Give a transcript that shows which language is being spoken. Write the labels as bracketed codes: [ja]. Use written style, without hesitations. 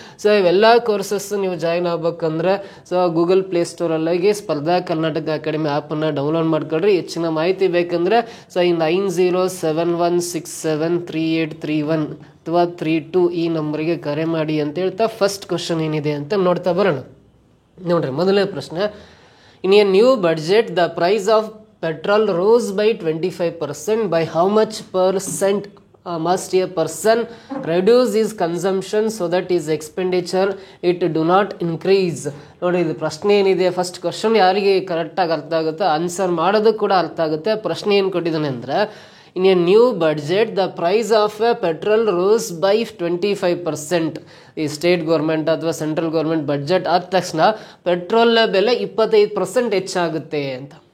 [kn] So ಇವೆಲ್ಲ courses ನೀವು join ಆಗ್ಬೇಕಂದ್ರೆ ಸೊ ಗೂಗಲ್ ಪ್ಲೇಸ್ಟೋರಲ್ಲಿ ಹೋಗಿ ಸ್ಪರ್ಧಾ ಕರ್ನಾಟಕ ಅಕಾಡೆಮಿ ಆ್ಯಪನ್ನು ಡೌನ್ಲೋಡ್ ಮಾಡ್ಕೊಳ್ರಿ. ಹೆಚ್ಚಿನ ಮಾಹಿತಿ ಬೇಕಂದರೆ ಸೊ ಈ 9071673831 ಅಥವಾ 32 ಈ ನಂಬರಿಗೆ ಕರೆ ಮಾಡಿ ಅಂತ ಹೇಳ್ತಾ ಫಸ್ಟ್ ಕ್ವಶನ್ ಏನಿದೆ ಅಂತ ನೋಡ್ತಾ ಬರೋಣ. ನೋಡ್ರಿ, ಮೊದಲನೇ ಪ್ರಶ್ನೆ. [en] In a new budget, the price of petrol rose by 25%. By how much percent must a person reduce his consumption so that his expenditure it do not increase? [kn] ನೋಡಿ, ಇದು ಪ್ರಶ್ನೆ ಏನಿದೆ, ಫಸ್ಟ್ ಕ್ವಶನ್ ಯಾರಿಗೆ ಕರೆಕ್ಟಾಗಿ ಅರ್ಥ ಆಗುತ್ತೋ ಆನ್ಸರ್ ಮಾಡೋದು ಕೂಡ ಅರ್ಥ ಆಗುತ್ತೆ. ಪ್ರಶ್ನೆ ಏನು ಕೊಟ್ಟಿದ್ದಾನೆ ಅಂದರೆ, [en] In a new budget the price of a petrol rose by 25%. [kn] ಈ ಸ್ಟೇಟ್ ಗೌರ್ಮೆಂಟ್ ಅಥವಾ ಸೆಂಟ್ರಲ್ ಗೌರ್ಮೆಂಟ್ ಬಡ್ಜೆಟ್ ಆದ ತಕ್ಷಣ ಪೆಟ್ರೋಲ್ನ ಬೆಲೆ 25% ಹೆಚ್ಚಾಗುತ್ತೆ ಅಂತ.